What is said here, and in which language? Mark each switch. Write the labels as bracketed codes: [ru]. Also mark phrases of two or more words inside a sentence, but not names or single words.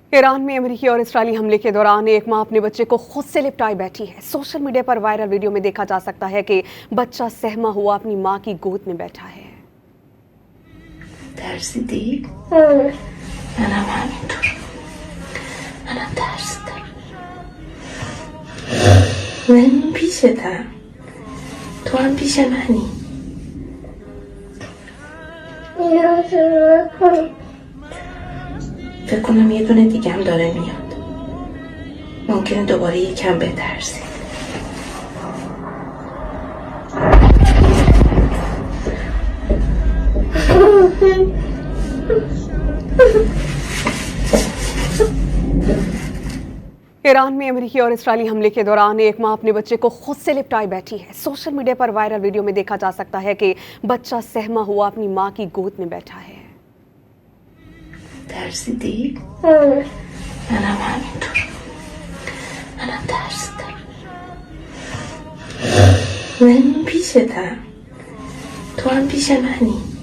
[hi] ईरान में अमेरिकी और इस्राएली हमले के दौरान एक मां अपने बच्चे को खुद से लिपटाए बैठी है। सोशल मीडिया पर वायरल वीडियो में देखा जा सकता है कि बच्चा सहमा हुआ अपनी मां की गोद में बैठा है। [fa] ترسیدی؟ منم همینطور. منم ترسیدم. من پیشتم. تو هم پیش منی. فکر کنم یه دونه دیگه هم داره میاد. ممکنه دوباره یکم بترسی. [hi] ईरान में अमेरिकी और इस्राएली हमले के दौरान एक मां अपने बच्चे को खुद से लिपटाए बैठी है। सोशल मीडिया पर वायरल वीडियो में देखा जा सकता है कि बच्चा सहमा हुआ अपनी मां की गोद में बैठा है। [fa] ترسیدی؟ منم همینطور. منم ترسیدم. من پیشتم. تو هم پیش منی.